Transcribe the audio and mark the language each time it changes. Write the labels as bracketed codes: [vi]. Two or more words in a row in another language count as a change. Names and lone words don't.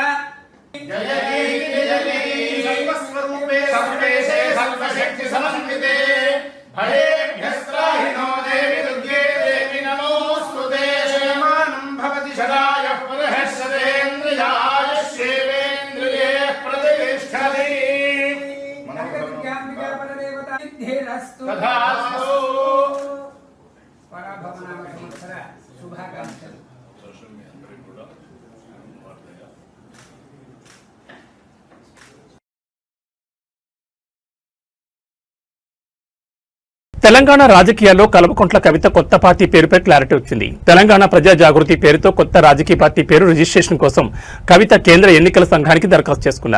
[sa] जय जय सर्वस्वरूपे सर्वेशे सर्वशक्ति समन्विते भयेभ्यस्त्राहिनो देवि दुर्गे देवि नमोऽस्तुते शयमानं भवति शरायः पुनः शतेन्द्रियाय शिवेन्द्रिये प्रतिष्ठति नगरविद्याम्बिका परदेवता सिद्धिरस्तु तथास्तु [te] పరాభవనామ సంవత్సర శుభాకాంక్షలు తెలంగాణ రాజకీయాల్లో కల్వకుంట్ల కవిత కొత్త పార్టీ పేరుపై క్లారిటీ వచ్చింది. తెలంగాణ ప్రజా జాగృతి పేరుతో కొత్త రాజకీయ పార్టీ పేరు రిజిస్ట్రేషన్ కోసం కవిత కేంద్ర ఎన్నికల సంఘానికి దరఖాస్తు చేసుకున్నారు.